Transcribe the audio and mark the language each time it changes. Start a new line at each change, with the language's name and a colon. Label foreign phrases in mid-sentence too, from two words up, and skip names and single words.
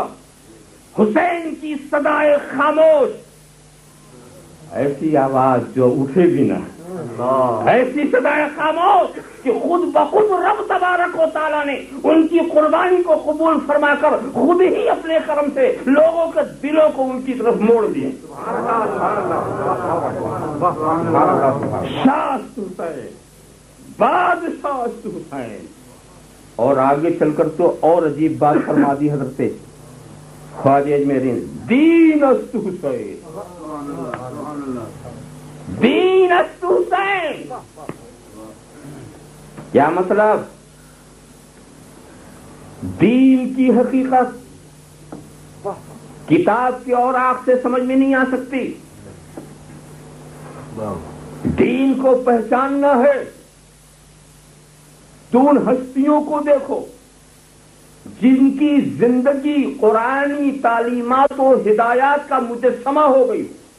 Urdu: حسین کی صدائے خاموش، ایسی آواز جو اٹھے بھی نہ، ایسی صدائے خاموش کہ خود بخود رب تبارک و تعالیٰ نے ان کی قربانی کو قبول فرما کر خود ہی اپنے کرم سے لوگوں کے دلوں کو ان کی طرف موڑ دیے.
Persian: شاست حسین، بادشاہ حسین.
Urdu: اور آگے چل کر تو اور عجیب بات فرما دی حضرت خواجہ اجمیری،
Persian: دین است حسین، دین است حسین.
Urdu: کیا مطلب؟ دین کی حقیقت کتاب کے اور آنکھ سے سمجھ میں نہیں آ سکتی. دین کو پہچاننا ہے تو ان ہستیوں کو دیکھو جن کی زندگی قرآنی تعلیمات و ہدایات کا مجسمہ ہو گئی.